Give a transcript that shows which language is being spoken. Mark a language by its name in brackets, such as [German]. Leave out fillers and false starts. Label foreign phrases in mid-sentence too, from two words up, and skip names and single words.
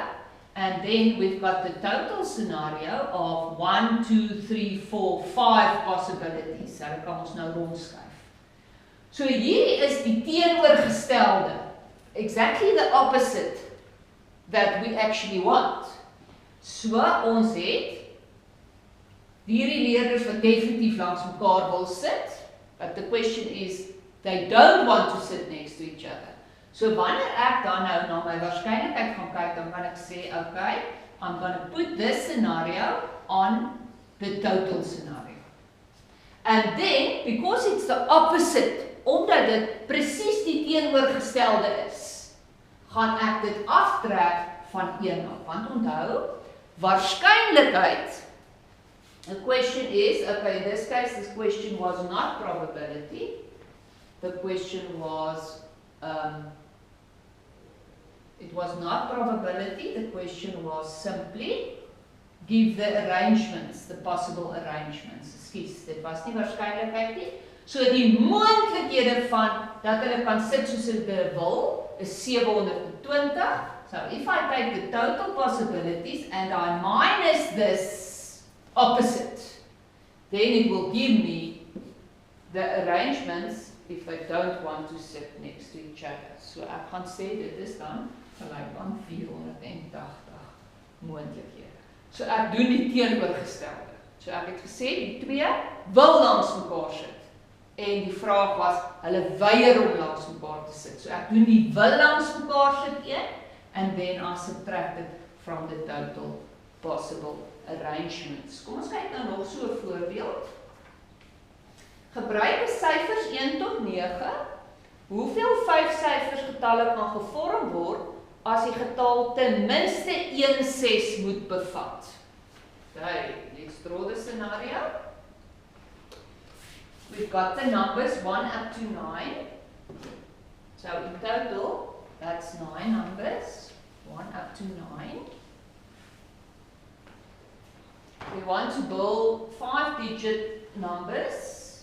[English] And then we've got the total scenario of 1, 2, 3, 4, 5 possibilities. [Afrikaans] So dan kan ons nou rondskuif. So hier is die teenoorgestelde. [English] Exactly the opposite that we actually want. [Afrikaans] So ons het hierdie leerders wat definitief langs mekaar wil sit, [English] but the question is, they don't want to sit next to each other. So wanneer ek dan nou na my waarskynlikheid gaan kyk, dan kan ek sê, okay, I'm going to put this scenario on the total scenario. And then, because it's the opposite, [Afrikaans] omdat dit presies die teenoorgestelde is, gaan ek dit aftrek van 1 af. Want onthou, waarskynlikheid, [English] the question is, okay, in this case, this question was not probability. The question was, it was not probability. The question was simply, give the arrangements, the possible arrangements. [Afrikaans] Ekskuus, dit was nie waarskynlikheid nie. So die moontlikhede van, dat hulle kan sit soos hulle wil, is 720. [English] So if I take the total possibilities and I minus this opposite, then it will give me the arrangements if they don't want to sit next to each other. [Afrikaans] So ek gaan sê dit is dan gelyk aan 480 moontlikhede. So ek doen die teenoorgestelde. So ek het gesê die twee wil langs mekaar sit. En die vraag was, hulle weier om langs mekaar te sit. So ek doen die wil langs mekaar sit een, [English] and then I subtract it from the total possible arrangements. [Afrikaans] Kom ons kyk nou nog so 'n voorbeeld. Gebruik die syfers 1 tot 9. Hoeveel 5-syfers getalle kan gevorm word as die getal ten minste 1 6 moet bevat? [English] Okay, let's draw the scenario. We've got the numbers 1 up to 9. So in total, that's 9 numbers, 1 up to 9. We want to build 5-digit numbers.